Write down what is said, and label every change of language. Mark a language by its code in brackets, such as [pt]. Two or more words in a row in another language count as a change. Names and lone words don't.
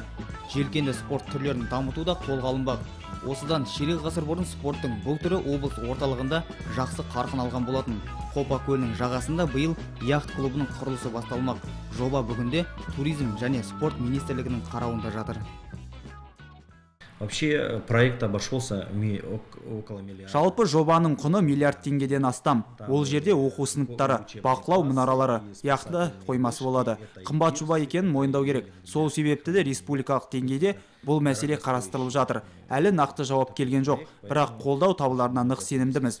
[kk] Желкенді спорт түрлерін дамытуда қолға алынбақ. Осыдан ширек ғасыр бұрын спорттың бұл түрі облыс орталығында жақсы қарқын алған болатын. Қопа көлінің жағасында биыл яхт клубының құрылысы басталмақ. Жоба бүгінде туризм және спорт министрлігінің қарауында жатыр. [ru] Вообще проект обошелся около миллиарда. [kk] Жалпы жобаның құны миллиард теңгеден астам. Ол жерде оқу сыныптары, бақылау мұнаралары, яхта қоймасы болады. Қымбат жоба екенін мойындау керек. Сол себепті де республикалық деңгейде бұл мәселе қарастырылып жатыр. Әлі нақты жауап келген жоқ, бірақ қолдау табыларына нық сенімдіміз.